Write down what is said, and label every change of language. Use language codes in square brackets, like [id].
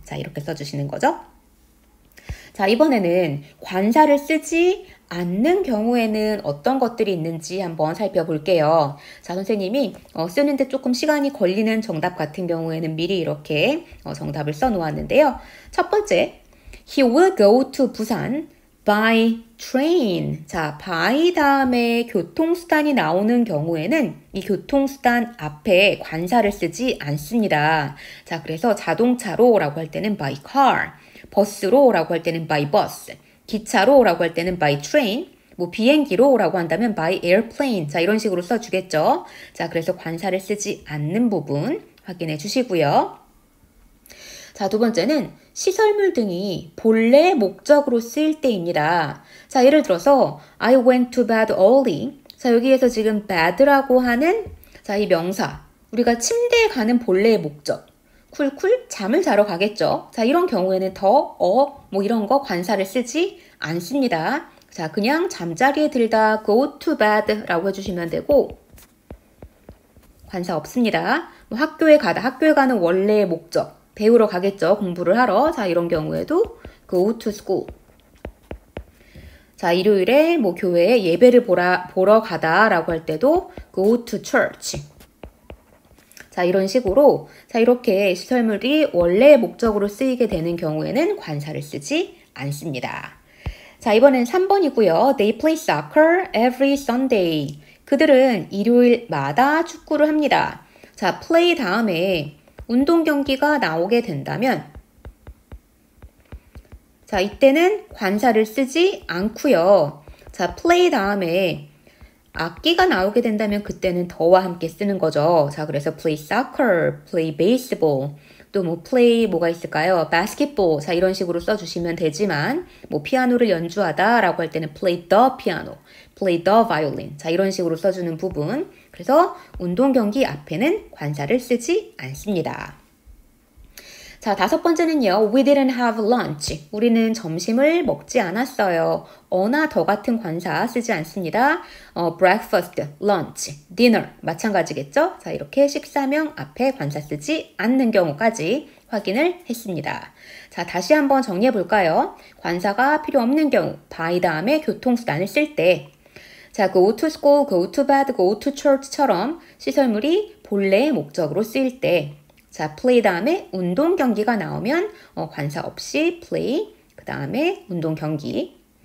[ko] 자, 이렇게 써주시는 거죠. 자, 이번에는 관사를 쓰지 않는 경우에는 어떤 것들이 있는지 한번 살펴볼게요. 자, 선생님이 쓰는데 조금 시간이 걸리는 정답 같은 경우에는 미리 이렇게 정답을 써놓았는데요. [en] 첫 번째, He will go to 부산 by train. [ko] 자, by 다음에 교통수단이 나오는 경우에는 이 교통수단 앞에 관사를 쓰지 않습니다. 자, 그래서 자동차로 라고 할 때는 [en] by car, [ko] 버스로 라고 할 때는 [en] by bus, [ko] 기차로 라고 할 때는 [en] by train, [ko] 뭐 비행기로 라고 한다면 [en] by airplane. [ko] 자, 이런 식으로 써주겠죠. 자, 그래서 관사를 쓰지 않는 부분 확인해 주시고요. 자, 두 번째는 시설물 등이 본래 목적으로 쓰일 때입니다. 자, 예를 들어서 [en] I went to bed early. [ko] 자, 여기에서 지금 bed라고 하는 자, 이 명사. 우리가 침대에 가는 본래의 목적. 쿨쿨 잠을 자러 가겠죠. 자, 이런 경우에는 뭐 이런 거 관사를 쓰지 않습니다. 자, 그냥 잠자리에 들다 [en] go to bed [ko] 라고 해주시면 되고 관사 없습니다. 뭐 학교에 가는 원래의 목적. 배우러 가겠죠. 공부를 하러. 자, 이런 경우에도 [en] go to school. [ko] 자, 일요일에 뭐 교회에 예배를 보러 가다라고 할 때도 [en] go to church. [ko] 자, 이런 식으로 자, 이렇게 시설물이 원래의 목적으로 쓰이게 되는 경우에는 관사를 쓰지 않습니다. 자, 이번엔 3번이고요. [en] They play soccer every Sunday. [ko] 그들은 일요일마다 축구를 합니다. 자, play 다음에 운동 경기가 나오게 된다면 자, 이때는 관사를 쓰지 않고요. 자, play 다음에 악기가 나오게 된다면 그때는 더와 함께 쓰는 거죠. 자, 그래서 [en] play soccer, play baseball, [ko] 또 뭐 play 뭐가 있을까요? [en] basketball. [ko] 자, 이런 식으로 써주시면 되지만 뭐 피아노를 연주하다 라고 할 때는 [en] play the piano, play the violin. [ko] 자, 이런 식으로 써주는 부분. 그래서 운동 경기 앞에는 관사를 쓰지 않습니다. 자, 다섯 번째는요. [en] We didn't have lunch. [ko] 우리는 점심을 먹지 않았어요. 어나 더 같은 관사 쓰지 않습니다. [en] breakfast, lunch, dinner 마찬가지겠죠? [ko] 자, 이렇게 식사명 앞에 관사 쓰지 않는 경우까지 확인을 했습니다. 자, 다시 한번 정리해 볼까요? 관사가 필요 없는 경우, by 다음에 교통수단을 쓸 때 자, [en] go to school, go to bed, go to church [ko] 처럼 시설물이 본래의 목적으로 쓰일 때 자, play 다음에 운동 경기가 나오면 관사 없이 play, 그 다음에 운동 경기.